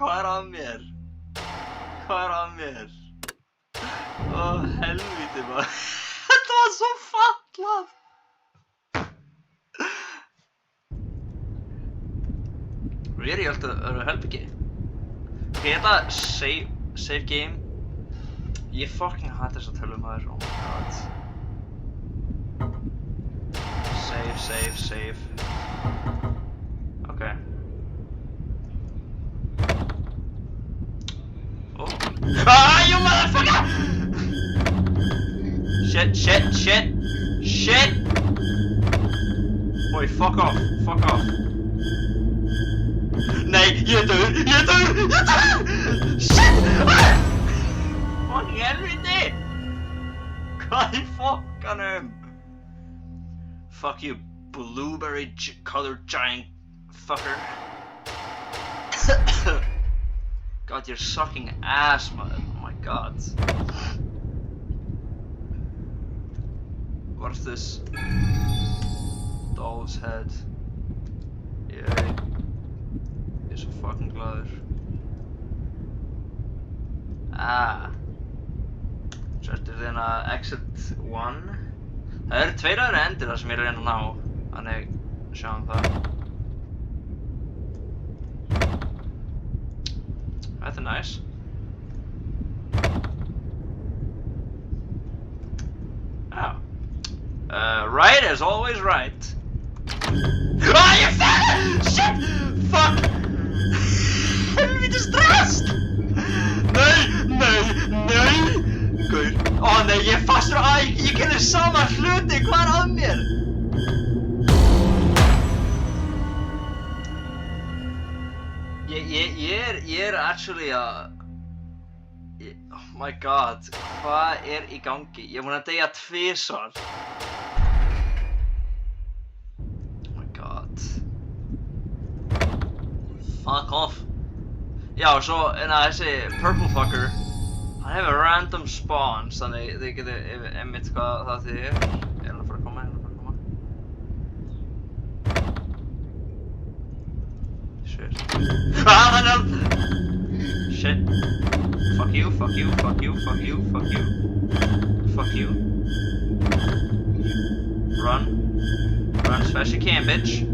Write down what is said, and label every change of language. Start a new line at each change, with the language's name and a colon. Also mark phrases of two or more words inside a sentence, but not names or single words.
Icelandic: Hvað að mér? Hvað að mér? Ó helviti maður. Þetta var svo fallað! Really, ég ætla að helpa ekki. Ok, ég ætla að
English: save game.
Icelandic: Ég fucking hata þess að tölum maður,
English: oh my god. Save. Okay. Oh. Ah, you motherfucker! Shit! Boy, fuck off.
Icelandic: Nej, ég er döður!
English: Shit! Fucking helviti!
Icelandic: Hvað í fokkanum?
English: Fuck you, blueberry colored giant fucker. God, you're sucking ass, man. Oh my god. What's this? Doll's head. Yay.
Icelandic: Ég er svo fucking glaður. Svo ertu þinn að exit 1. Það eru tveir aðra endir þar sem ég er að reyna að ná. Þannig, sjáum það. Þetta er nice. Já.
English: Right is always right. Ah, you fell! Shit! Fuck!
Icelandic: Helviti stress! Nei! Gaur. Ó nei, ég er fastur á ég gerði sama hluti, hvað er að mér? Ég er actually að...
English: Oh my god,
Icelandic: hvað er í gangi? Ég er búinn að deyja tvisvar.
English: Oh my god. Fuck off.
Icelandic: Já, svo þessi
English: purple fucker,
Icelandic: hann hefur
English: random spawns,
Icelandic: þannig þið getur einmitt hvað það þið er. Ég er að fara að koma.
English: Shit. Shit. Fuck you. Run as fast as you can, bitch.